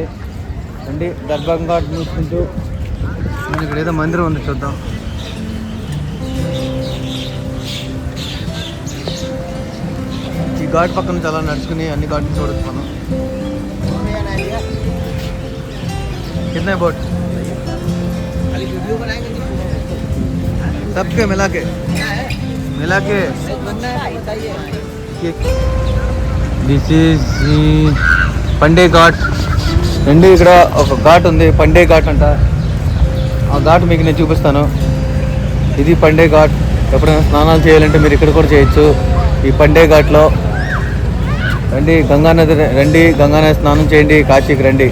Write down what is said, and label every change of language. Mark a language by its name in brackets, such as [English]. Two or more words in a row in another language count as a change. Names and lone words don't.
[Telugu] రండి దర్భంగా ఘాట్ చూసుకుంటూ మనకి ఇక్కడ ఏదో మందిరం ఉంది, చూద్దాం. ఈ ఘాట్ పక్కన చాలా నడుచుకుని అన్ని ఘాట్లు చూడొచ్చు మనం. [Hindi] कितने बोट सबके मिला के [English] this is [Hindi] పండే ఘాట్ అండి. [Telugu] ఇక్కడ ఒక ఘాట్ ఉంది, పండే ఘాట్ అంట. ఆ ఘాట్ మీకు నేను చూపిస్తాను. ఇది పండే ఘాట్. ఎప్పుడైనా స్నానాలు చేయాలంటే మీరు ఇక్కడ కూడా చేయొచ్చు ఈ పండే ఘాట్లో. రండి గంగానది, రండి గంగానది స్నానం చేయండి, కాశీకి రండి.